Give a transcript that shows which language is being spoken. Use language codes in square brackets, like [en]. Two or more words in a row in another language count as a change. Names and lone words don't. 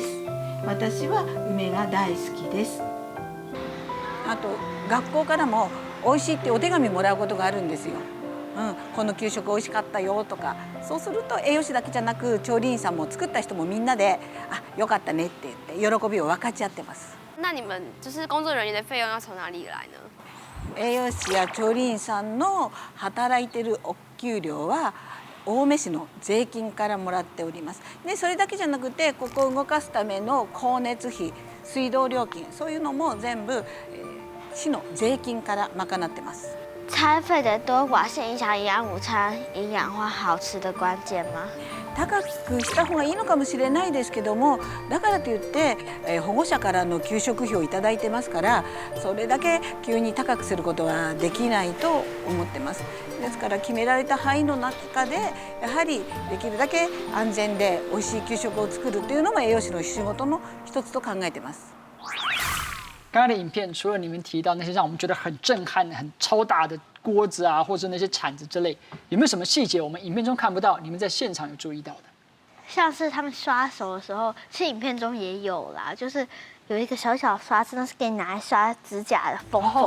[ja] 私は梅が大好きです。あと学校からも美味しいってお手紙もらうことがあるんですよ。この給食美味しかったよとか、そうすると栄養士だけじゃなく調理員さんも作った人もみんなでよかったねって言って喜びを分かち合ってます。 [zh] 那你们就是工作人員的費用要從哪裡來呢？ [ja] 栄養士や調理員さんの働いてるお給料は青梅市の税金からもらっております。で、それだけじゃなくてここを動かすための光熱費、水道料金、そういうのも全部市の税金から賄ってます。 [zh] 餐费的多寡是影响营养午餐营养化好吃的关键吗？ [ja] 高くした方がいいのかもしれないですけども、だからといって、保護者からの給食費をいただいてますから、それだけ急に高くすることはできないと思ってます。ですから決められた範囲の中でやはりできるだけ安全で美味しい給食を作るというのも栄養士の仕事の一つと考えてます。 [zh] 刚才的影片除了你们提到那些让我们觉得很震撼、很超大的锅子啊，或者那些铲子之类，有没有什么细节我们影片中看不到，你们在现场有注意到的？像是他们刷手的时候，其实影片中也有啦，就是有一个小小刷子，那是给你拿来刷指甲的缝缝。